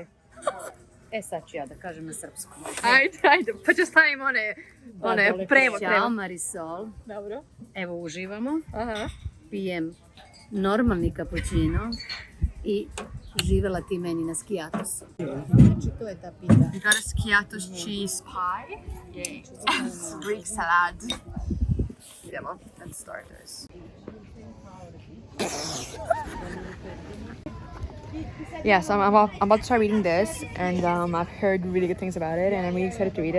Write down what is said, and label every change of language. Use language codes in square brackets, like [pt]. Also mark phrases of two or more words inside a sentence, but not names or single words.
[sr] Sad ću ja da kažem na srpskom. Ajde, pa ću stavim one prevod. Ćao Marisol. Dobro. Evo uživamo. Aha. Pijem normalni kapućino i živela ti meni na skiatosu. Znači to je ta pita. [en] We got a skiathos cheese pie. Yay. Greek salad. Idemo, and starters. Yes, I'm about to start reading this, and I've heard really good things about it, and I'm really excited to read it.